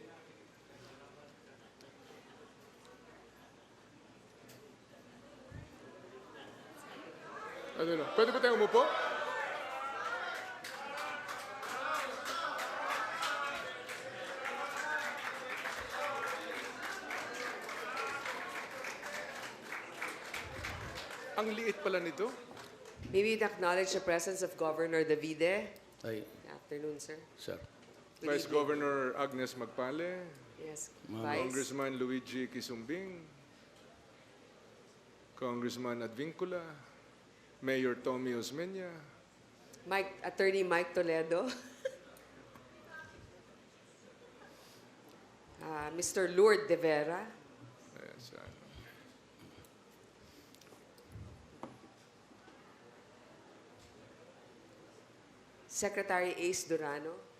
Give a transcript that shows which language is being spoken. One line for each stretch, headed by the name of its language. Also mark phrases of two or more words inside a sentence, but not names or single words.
Filipino: Ano na? Pwede ba tayo umupo? Ang liit pala nito.
English: Maybe you'd acknowledge the presence of Governor Davide. Ay, Good afternoon, sir. sir. Vice Governor Agnes Magpale. Yes, Vice. Congressman Luigi Quisumbing. Congressman Advincula. Mayor Tommy Osmeña. Attorney Mike Toledo. Mr. Lourdes de Vera.
Filipino: Ayan, sa ano.
English: Secretary Ace Durano.